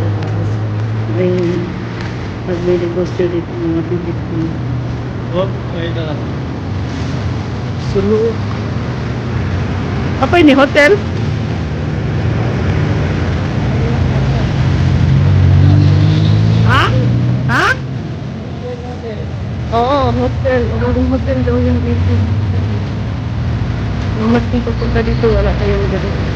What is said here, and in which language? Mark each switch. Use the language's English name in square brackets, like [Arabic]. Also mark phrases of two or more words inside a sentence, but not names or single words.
[Filipino] May nagbe-negosyo dito mga Pilipino. Oh, ay na. Sulu. [Indonesian] Apa ini hotel? Ha? Ha? [Filipino] Oo, hotel. Magandang hotel daw yung dito. Kung mas pupunta dito, wala kayong ganun.